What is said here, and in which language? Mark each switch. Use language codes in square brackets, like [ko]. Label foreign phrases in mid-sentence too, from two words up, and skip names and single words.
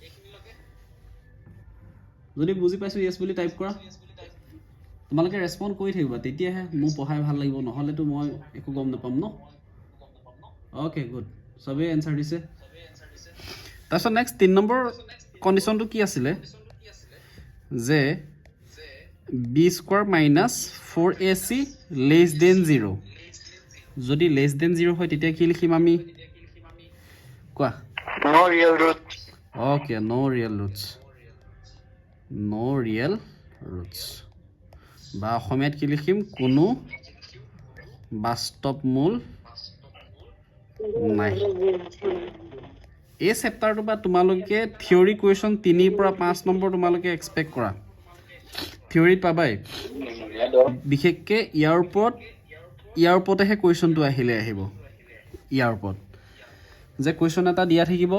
[as] যদি বুজি পাইছো yes বুলি টাইপ কৰা তোমালোকে ৰেসপন্ড কৰি থাকিবা তেতিয়াহে মোৰ পঢ়াই ভাল লাগিব নহলে তো মই একো গম নাপাম ন [en] okay good [as] সবে এনসাৰ দিছে তাৰপিছত নেক্সট 3 নম্বৰ কণ্ডিশ্যনটো কি আছিলে যে [en] b square minus 4ac less than 0 [as] যদি [en] less than 0 [as] হয় তেতিয়া কি লিখিম আমি কোৱা [en] No real root. Okay, no real roots. No real roots. [as] বা অসমীয়াত কি লিখিম কোনো বাস্তৱ মূল নাই এই চেপ্টাৰটো বা তোমালোকে [en] theory question [as] 3 পৰা 5 নম্বৰ তোমালোকে এক্সপেক্ট কৰা থিওৰিত পাবাই বিশেষকৈ ইয়াৰ ওপৰতেহে কুৱেশ্যনটো আহিব ইয়াৰ ওপৰত যে কুৱেশ্যন এটা দিয়া থাকিব